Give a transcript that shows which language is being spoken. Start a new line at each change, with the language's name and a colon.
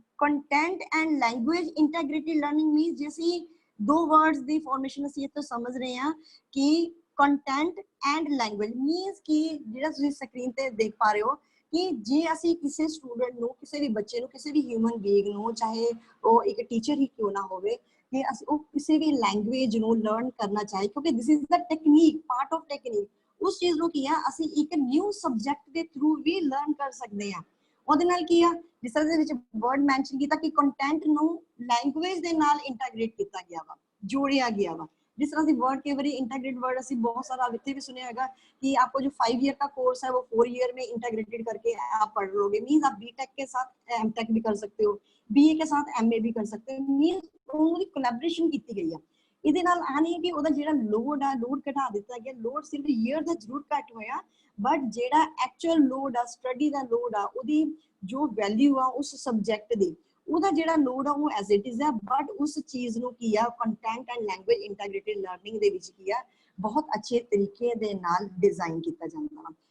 Punjabi: Content and language ਇੰਟੈਗ੍ਰੇਟਿਡ learning means ਜੇ ਅਸੀਂ ਦੋ ਵਰਡਸ ਦੀ ਫਾਰਮੇਸ਼ਨ ਅਸੀਂ ਇਹ ਤੋਂ ਸਮਝ ਰਹੇ ਹਾਂ ਕਿ ਕੰਟੈਂਟ ਐਂਡ ਲੈਂਗੁਏਜ ਮੀਨਸ ਕਿ ਜਿਹੜਾ ਤੁਸੀਂ ਸਕਰੀਨ ਤੇ ਦੇਖ ਪਾ ਰਹੇ ਹੋ ਕਿ ਜੇ ਅਸੀਂ ਕਿਸੇ ਸਟੂਡੈਂਟ ਨੂੰ, ਕਿਸੇ ਵੀ ਬੱਚੇ ਨੂੰ, ਕਿਸੇ ਵੀ ਹਿਊਮਨ ਬੀਇੰਗ ਨੂੰ, ਚਾਹੇ ਉਹ ਇੱਕ ਟੀਚਰ ਹੀ ਕਿਉਂ ਨਾ ਹੋਵੇ, ਕਿ ਅਸੀਂ ਉਹ ਕਿਸੇ ਵੀ ਲੈਂਗੁਏਜ ਨੂੰ ਲਰਨ ਕਰਨਾ ਚਾਹੇ, ਕਿਉਂਕਿ this is the technique, part of technique. ਉਸ ਚੀਜ਼ ਨੂੰ ਕੀ ਆ ਅਸੀਂ ਇੱਕ ਨਿਊ ਸਬਜੈਕਟ ਦੇ ਥਰੂ ਵੀ ਲਰਨ ਕਰ ਸਕਦੇ ਹਾਂ। ਉਹਦੇ ਨਾਲ ਕੀ ਆ, ਜਿਸ ਤਰ੍ਹਾਂ ਦੇ ਵਿੱਚ ਵਰਡ ਮੈਂਸ਼ਨ ਕੀਤਾ ਕਿ ਕੰਟੈਂਟ ਨੂੰ ਲੈਂਗੁਏਜ ਦੇ ਨਾਲ ਇੰਟੈਗ੍ਰੇਟ ਕੀਤਾ ਗਿਆ ਵਾ, ਜੋੜਿਆ ਗਿਆ ਵਾ।
Hindi: जिस तरह से वर्ड के बारे इंटीग्रेट वर्ड
Punjabi: ਅਸੀਂ
Hindi: बहुत सारा इतने भी सुने होगा कि आपको जो 5 ईयर का कोर्स है वो 4 ईयर में इंटीग्रेटेड करके आप पढ़ लोगे। मींस आप बीटेक के साथ एमटेक भी कर सकते हो, बीए के साथ एमए भी कर सकते हो।
Punjabi: मींस ਉਹਦੀ ਕੋਲੈਬੋਰੇਸ਼ਨ ਕੀਤੀ ਗਈ ਆ। ਇਹਦੇ ਨਾਲ ਆ ਨਹੀਂ ਕਿ ਉਹਦਾ ਜਿਹੜਾ ਲੋਡ ਆ ਲੋਡ ਘਟਾ ਦਿੱਤਾ ਗਿਆ, ਲੋਡ ਸਿਰਫ ਈਅਰ ਦਾ ਜ਼ਰੂਰ ਘਟ ਹੋਇਆ, ਬਟ ਜਿਹੜਾ ਐਕਚੁਅਲ ਲੋਡ ਆ ਸਟੱਡੀ ਦਾ ਲੋਡ ਆ ਉਹਦੀ ਜੋ ਵੈਲਿਊ ਆ ਉਸ ਸਬਜੈਕਟ ਦੀ ਉਹਦਾ ਜਿਹੜਾ ਲੋਡ ਆ ਉਹ ਐਜ਼ ਇਟ ਇਜ਼ ਆ, ਬਟ ਉਸ ਚੀਜ਼ ਨੂੰ ਕੀ ਆ ਕੰਟੈਂਟ ਐਂਡ ਲੈਂਗੁਏਜ ਇੰਟੈਗ੍ਰੇਟਿਡ ਲਰਨਿੰਗ ਦੇ ਵਿੱਚ ਕੀ ਆ ਬਹੁਤ ਅੱਛੇ ਤਰੀਕੇ ਦੇ ਨਾਲ ਡਿਜ਼ਾਈਨ ਕੀਤਾ ਜਾਂਦਾ ਵਾ।